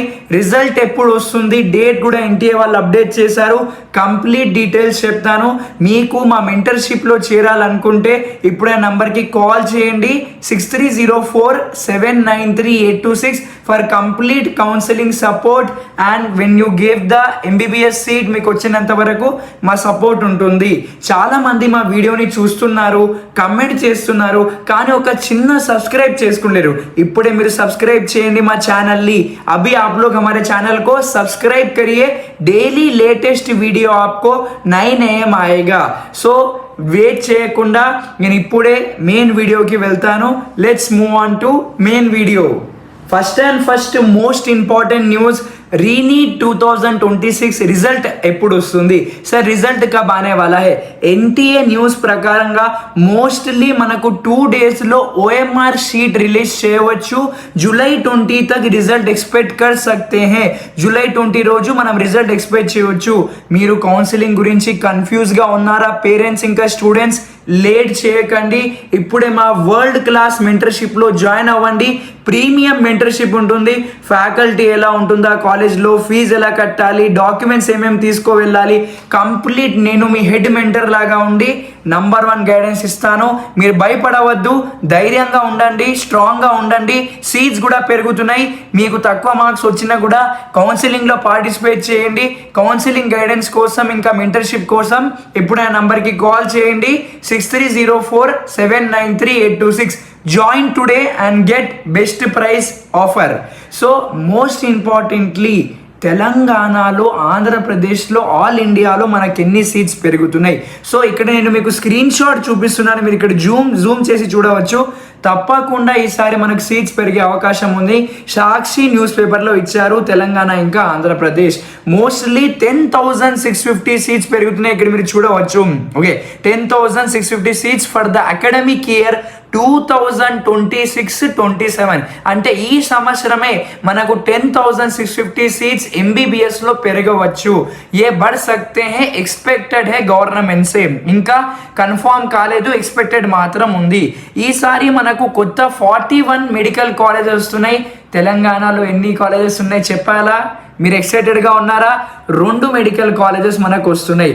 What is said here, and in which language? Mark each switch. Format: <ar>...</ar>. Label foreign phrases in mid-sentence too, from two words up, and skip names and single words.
<te>రిజల్ట్ ఎప్పుడు వస్తుంది, డేట్ కూడా ఎన్టీఏ వాళ్ళు అప్డేట్ చేశారు.</te> <en>complete details</en> <te>చెప్తాను. మీకు మా మెంటర్షిప్లో చేరాలనుకుంటే ఇప్పుడే నంబర్కి కాల్ చేయండి 6304793826</te> <en>for complete counselling support. and when you give the MBBS seat</en> <te>మీకు వచ్చినంత వరకు మా సపోర్ట్ ఉంటుంది. చాలామంది మా వీడియోని చూస్తున్నారు, కమెంట్ చేస్తున్నారు, కానీ ఒక చిన్న సబ్స్క్రైబ్ చేసుకునేరు. ఇప్పుడే మీరు సబ్స్క్రైబ్ చేయండి మా ఛానల్ని.</te> <hi>अभी आप लोग हमारे चैनल को सब्सक्राइब करिए.</hi> <en>daily latest video</en> <hi>आपको नए आएगा.</hi> <en>so wait</en> <te>చేయకుండా నేను ఇప్పుడే</te> <en>main videoకి</en> <te>వెళ్తాను.</te> <en>Let's move on to main video. first most important news,</en> <te>రీనీట్ 2026 రిజల్ట్ ఎప్పుడు వస్తుంది సార్?</te> <hi>रिजल्ट कब आने वाला है?</hi> <te>ఎన్టీఏ న్యూస్ ప్రకారంగా మోస్ట్లీ మనకు 2 డేస్లో</te> <en>OMR sheet</en> <te>రిలీజ్ చేయవచ్చు.</te> <hi>जुलाई 20 तक रिजल्ट एक्सपेक्ट कर सकते है.</hi> <te>జూలై 20 రోజు మనం</te> <en>result expect</en> <te>చేయవచ్చు. మీరు కౌన్సిలింగ్ గురించి కన్ఫ్యూజ్గా ఉన్నారా పేరెంట్స్ ఇంకా స్టూడెంట్స్? లేట్ చేయకండి, ఇప్పుడే మా</te> <en>world class mentorshipలో</en> <te>జాయిన్ అవ్వండి.</te> <en>premium mentorship</en> <te>ఉంటుంది. ఫ్యాకల్టీ ఎలా ఉంటుందా, కాలేజ్లో ఫీజు ఎలా కట్టాలి, డాక్యుమెంట్స్ ఏమేమి తీసుకో వెళ్ళాలి, కంప్లీట్ నేను మీ</te> <en>head mentor</en> <te>లాగా ఉండి</te> <en>number 1 guidance</en> <te>ఇస్తాను. మీరు భయపడవద్దు, ధైర్యంగా ఉండండి, స్ట్రాంగ్గా ఉండండి. సీట్స్ కూడా పెరుగుతున్నాయి. మీకు తక్కువ మార్క్స్ వచ్చినా కూడా కౌన్సిలింగ్లో పార్టిసిపేట్ చేయండి.</te> <en>counselling guidance</en> <te>కోసం ఇంకా మెంటర్షిప్ కోసం ఎప్పుడైనా నంబర్కి కాల్ చేయండి 6304793826.</te> <en>Join today and get best price offer. So most importantly,</en> <te>తెలంగాణలో, ఆంధ్రప్రదేశ్లో, ఆల్ ఇండియాలో మనకి ఎన్ని సీట్స్ పెరుగుతున్నాయి. సో ఇక్కడ నేను మీకు</te> <en>screen shot</en> <te>చూపిస్తున్నాను. మీరు ఇక్కడ జూమ్ చేసి చూడవచ్చు. తప్పకుండా ఈసారి మనకు సీట్స్ పెరిగే అవకాశం ఉంది. సాక్షి</te> <en>news paperలో</en> <te>ఇచ్చారు తెలంగాణ ఇంకా ఆంధ్రప్రదేశ్. మోస్ట్లీ 10,650 సీట్స్ పెరుగుతున్నాయి. ఇక్కడ మీరు చూడవచ్చు.</te> <en>Okay, 10,650 seats for the academic year 2026-27.</en> <te>అంటే ఈ సంవత్సరమే మనకు 10,650 సీట్స్ ఎంబీబీఎస్లో పెరగవచ్చు.</te> <hi>ये बढ़ सकते हैं, एक्सपेक्टेड है गवर्नमेंट से.</hi> <te>ఇంకా కన్ఫర్మ్ కాలేదు, ఎక్స్పెక్టెడ్ మాత్రం ఉంది. ఈసారి మనకు కొత్త 41</te> <en>medical colleges</en> <te>వస్తున్నాయి. తెలంగాణలో ఎన్ని కాలేజెస్ ఉన్నాయి చెప్పాలా? మీరు ఎక్సైటెడ్గా ఉన్నారా? 2</te> <en>medical colleges</en> <te>మనకు వస్తున్నాయి.</te>